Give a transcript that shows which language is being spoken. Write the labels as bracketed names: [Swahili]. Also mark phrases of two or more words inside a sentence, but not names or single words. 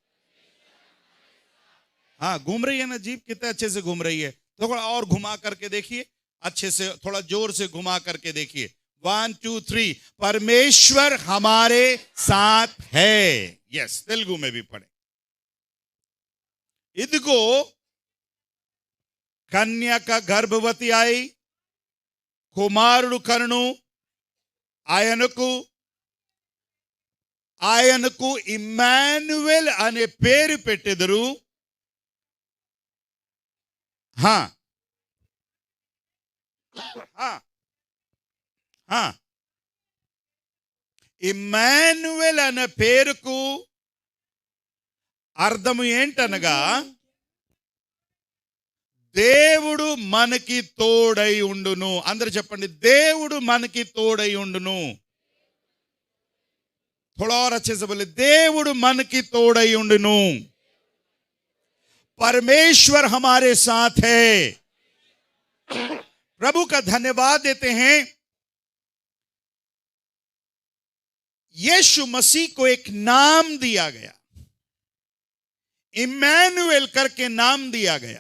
[Hindi] हाँ, घूम रही है ना जीभ, कितने अच्छे से घूम रही है। थोड़ा और घुमा करके देखिए, अच्छे से, थोड़ा जोर से घुमा करके देखिए। 1 2 3, परमेश्वर हमारे साथ है। यस, तेलुगु में भी पढ़े। [Telugu] इदिगो కన్యక గర్భవతి అయి కుమారుడు కనును, ఆయనకు ఇమ్మానుయేల్ అనే పేరు పెట్టెదరు. ఇమ్మానుయేల్ అనే పేరుకు అర్థము ఏంటనగా దేవుడు మనకి తోడై ఉండును. అందరూ చెప్పండి, దేవుడు మనకి తోడై ఉండును. [Hindi] थोड़ा और अच्छे से बोले, [Telugu] దేవుడు మనకి తోడై ఉండును. [Hindi] परमेश्वर हमारे साथ है. प्रभु का धन्यवाद देते हैं। यीशु मसीह को एक नाम दिया गया, इम्मानुएल करके नाम दिया गया।